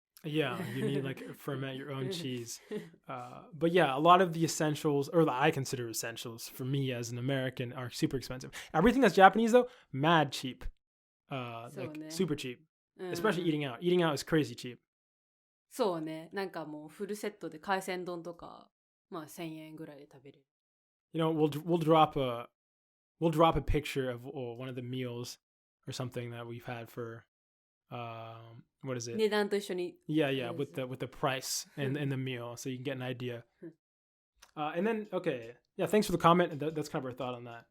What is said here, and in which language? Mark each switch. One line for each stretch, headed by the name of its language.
English: Yeah, you need like ferment your own cheese. But yeah, a lot of the essentials, or I consider essentials for me as an American, are super expensive. Everything that's Japanese though, mad cheap. Like super cheap. Especially eating out. Eating out is crazy cheap.
Japanese: そうね。なんかもうフルセットで海鮮丼とか、まあ1000円ぐらいで食べれる。
English: You know, we'll drop a picture of one of the meals or something that we've had for what is it?
Japanese: 値段と一緒に。
English: Yeah, with the price and the meal, so you can get an idea. And then yeah, thanks for the comment. That's kind of our thought on that.